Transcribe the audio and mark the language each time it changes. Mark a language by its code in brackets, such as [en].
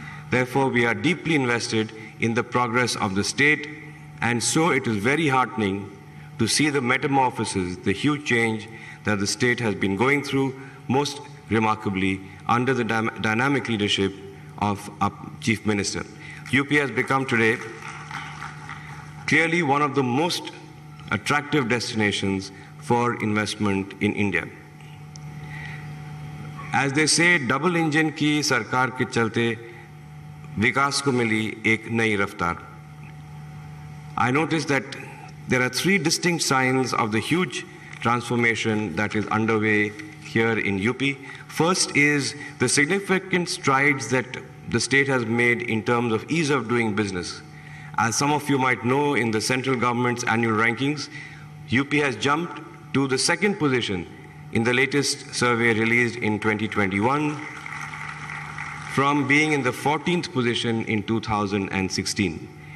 [en] Therefore, we are deeply invested in the progress of the state, and so it is very heartening to see the metamorphosis, the huge change that the state has been going through, most remarkably under the dynamic leadership of our Chief Minister. UP has become today clearly one of the most attractive destinations for investment in India. As they say, double engine [hi] की सरकार के चलते विकास को मिली एक नई रफ्तार. [en] I noticed that there are 3 distinct signs of the huge transformation that is underway here in UP. First is the significant strides that the state has made in terms of ease of doing business. As some of you might know, in the central government's annual rankings, UP has jumped to the 2nd position in the latest survey released in 2021 from being in the 14th position in 2016.